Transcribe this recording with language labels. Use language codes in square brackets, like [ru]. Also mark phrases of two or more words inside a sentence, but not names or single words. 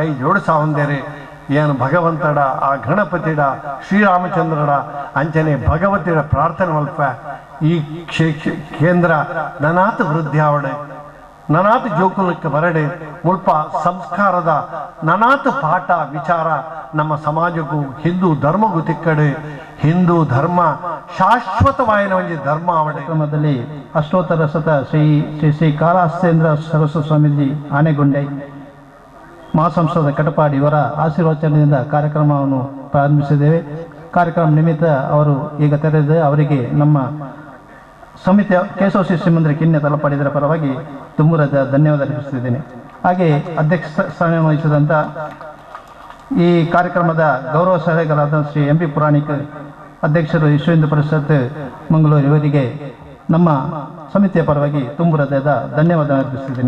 [tcy] ಜೋಡಿಸಾವಂದೇರೆ ಏನು ಭಗವಂತಡ ಆ ಗಣಪತಿಡ ಶ್ರೀರಾಮಚಂದ್ರಡ ಅಂಚನೆ ಭಗವತಿಡ ಪ್ರಾರ್ಥನೆ ಮಲ್ಪ ಈ ಕೇಂದ್ರ ನನಾತ್ ವೃದ್ಧಿ ಆವಡೆ ನನಾತ್ ಜೋಕುಲಕ್ಕೆ ಬರಡೆ ಮುಲ್ಪ ಸಂಸ್ಕಾರದ ನನಾತ್ ಪಾಠ ವಿಚಾರ ನಮ್ಮ ಸಮಾಜಕ್ಕೂ ಹಿಂದೂ ಧರ್ಮಗೂ ತಿಕ್ಕಡೆ ಹಿಂದೂ ಧರ್ಮ ಶಾಶ್ವತವಾಯಿನ ಒಂದು ಧರ್ಮ ಅವಡೆ. [kn] ಕ್ರಮದಲ್ಲಿ ಅಷ್ಟೋತ್ತರ ಸತ ಶ್ರೀ ಶ್ರೀ ಶ್ರೀ ಕಾಳಹಸ್ತೇಂದ್ರ ಸರಸ್ವತಿ ಸ್ವಾಮೀಜಿ ಆನೆಗೊಂಡೆ ಮಹಾಸಂಸ್ಥಾದ ಕಟಪಾಡಿ ಇವರ ಆಶೀರ್ವಚನದಿಂದ ಕಾರ್ಯಕ್ರಮವನ್ನು ಪ್ರಾರಂಭಿಸಿದ್ದೇವೆ. ಕಾರ್ಯಕ್ರಮ ನಿಮಿತ್ತ ಅವರು ಈಗ ತೆರೆದು ಅವರಿಗೆ ನಮ್ಮ ಸಮಿತಿಯ ಕೇಶವ ಶಿಶು ಮಂದಿರ ಕಿನ್ನೆ ತಲುಪಡಿದರ ಪರವಾಗಿ ತುಂಬುರದ ಧನ್ಯವಾದ ಅರ್ಪಿಸುತ್ತಿದ್ದೇನೆ. ಹಾಗೆ ಅಧ್ಯಕ್ಷ ಸ್ಥಾನ ವಹಿಸಿದಂಥ ಈ ಕಾರ್ಯಕ್ರಮದ ಗೌರವ ಸಲಹೆಗಾರರಾದ ಶ್ರೀ ಎಂ ಪಿ ಪುರಾಣಿಕ್ ಅಧ್ಯಕ್ಷರು ವಿಶ್ವ ಹಿಂದೂ ಪರಿಷತ್ ಮಂಗಳೂರು ಇವರಿಗೆ ನಮ್ಮ ಸಮಿತಿಯ ಪರವಾಗಿ ತುಂಬುರದ ಧನ್ಯವಾದ ಅರ್ಪಿಸುತ್ತಿದ್ದೇನೆ.